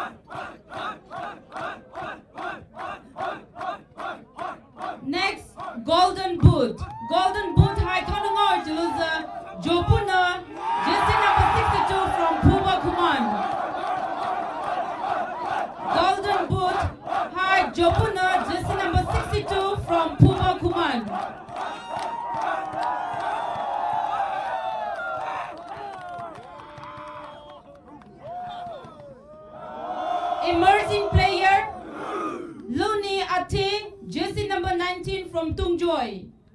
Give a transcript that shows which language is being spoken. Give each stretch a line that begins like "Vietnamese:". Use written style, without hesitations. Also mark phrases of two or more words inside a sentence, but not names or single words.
English: Next, go Boot. Golden Boot High Kanungar Julusa Jopuna, jersey number 62 from Phuba Khuman. Golden Boot High Jopuna, jersey number 62 from Phuba Khuman. Emerging player Luni Ate, jersey number 19 from Tungjoy.